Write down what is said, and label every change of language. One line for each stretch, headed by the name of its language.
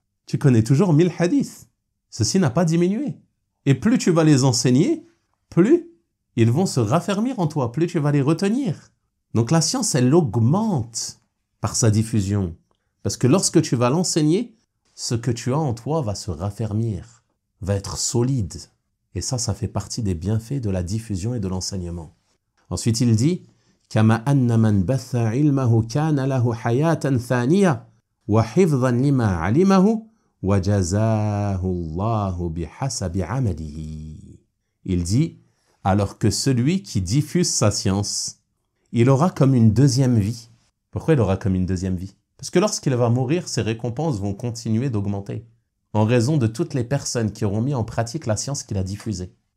French: Tu connais toujours 1000 hadiths. Ceci n'a pas diminué. Et plus tu vas les enseigner, plus ils vont se raffermir en toi, plus tu vas les retenir. Donc la science, elle augmente par sa diffusion. Parce que lorsque tu vas l'enseigner, ce que tu as en toi va se raffermir, va être solide. Et ça fait partie des bienfaits de la diffusion et de l'enseignement. Ensuite, il dit
Arabic: كما أن من بث علمه كان له حياة ثانية وحفظا لما علمه وجزاه الله بحسب عمله.
French: Il dit, alors que celui qui diffuse sa science, il aura comme une deuxième vie. Pourquoi il aura comme une deuxième vie? Parce que lorsqu'il va mourir, ses récompenses vont continuer d'augmenter, en raison de toutes les personnes qui auront mis en pratique la science qu'il a diffusée.